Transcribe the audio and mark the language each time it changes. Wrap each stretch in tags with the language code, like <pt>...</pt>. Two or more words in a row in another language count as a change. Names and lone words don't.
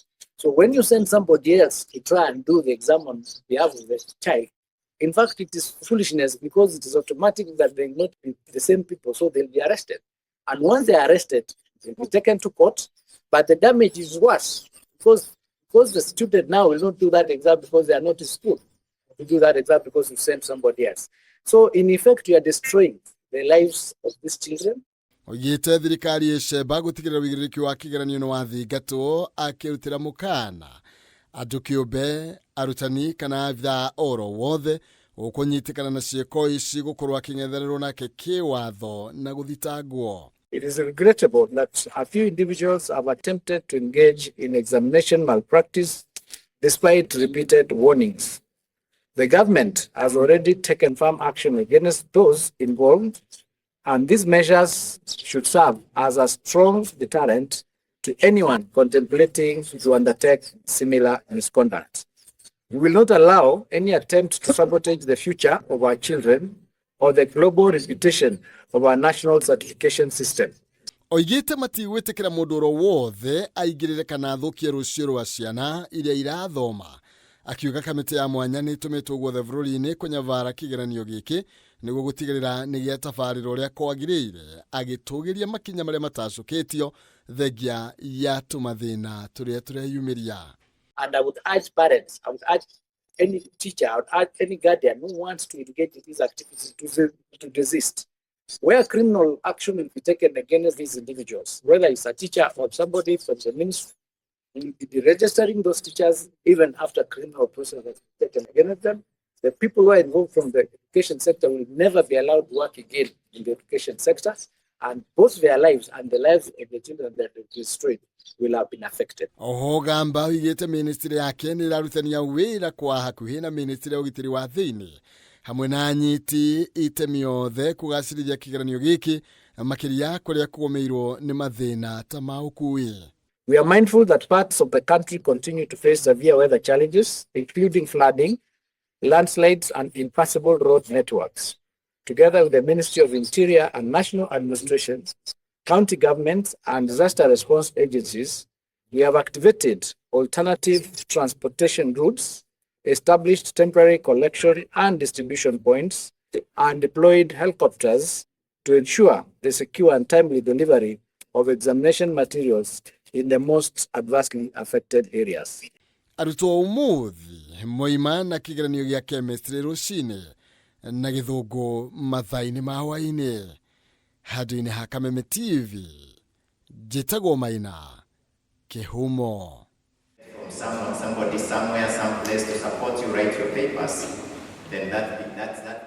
<en>So when you send somebody else to try and do the exam on behalf of the child, in fact, it is foolishness because it is automatic that they will not be the same people, so they'll be arrested. And once they are arrested, they'll be taken to court, but the damage is worse because the student now will not do that exam because they are not in school. You do that exam because you sent somebody else. So in effect, you are destroying the lives of these children.</en> <ki>Oigĩte thirikari ĩcemba gũtigĩrĩra wĩigĩrĩrĩki wa kĩgeranio nĩ wathingatwo akĩrutĩra mũkana andũ kĩũmbe arutani kana abithaa oro wothe ũkũnyitĩkana na ciĩko ici gũkorwo akĩng'ethererwo nake kĩwatho na gũthitangwo.</ki> <en>It is regrettable that a few individuals have attempted to engage in examination malpractice despite repeated warnings. The government has already taken firm action against those involved, and these measures should serve as a strong deterrent to anyone contemplating to undertake similar misconduct. We will not allow any attempt to sabotage the future of our children or the global reputation of our national certification system.</en> <ki>Oigĩte matigwĩtĩkĩra mũndũ oro wothe aingĩrĩre kana athũkie rũciũ rwa ciana iria irathoma. Akiuga kamĩtĩ ya mwanya nĩ ĩtũmĩtwo guothe bũrũri-inĩ kũnyabara kĩgeranio gĩkĩ nĩguo gũtigĩrĩra nĩ gĩatabarĩra ũrĩa kwagĩrĩire, agĩtũgĩria makinya marĩa matacũkĩtio thengia ya tũmathĩna tũrĩa tũreyumĩria.</ki> <en>And I would urge parents, I would urge any teacher, I would urge any guardian who wants to engage in these activities to desist. Where criminal action will be taken against these individuals, whether it's a teacher or somebody from the ministry, we will be registering those teachers even after criminal process has been taken against them. The people who are involved from the education sector will never be allowed to work again in the education sector, and both their lives and the lives of the children that are destroyed will have been affected.</en> <ki>Ogamba oigĩte ministry yake nĩ ĩrarutania wĩra kwa hakuhĩ na ministry ya ũgitĩri wa thĩinĩ hamwe na anyiti itemi othe kũgacĩrithia kĩgeranio gĩkĩ makĩria kũrĩa kũgũmĩirwo nĩ mathĩna ta ma ũkuui.</ki> <en>We are mindful that parts of the country continue to face severe weather challenges, including flooding, landslides, and impassable road networks. Together with the Ministry of Interior and National Administration, county governments, and disaster response agencies, we have activated alternative transportation routes, established temporary collection and distribution points, and deployed helicopters to ensure the secure and timely delivery of examination materials in the most adversely affected areas.</en> <ki>Arutwo ũmũthĩ moima na kĩgeranio gĩa chemistry rũcinĩ na gĩthũngũ mathaa-inĩ ma hwaĩ-inĩ. Handũ-inĩ ha Kameme TV, njĩtagwo Maina Kĩhumo.</ki> <en>Somebody somewhere, some place to support you write your papers, then that's that.</en>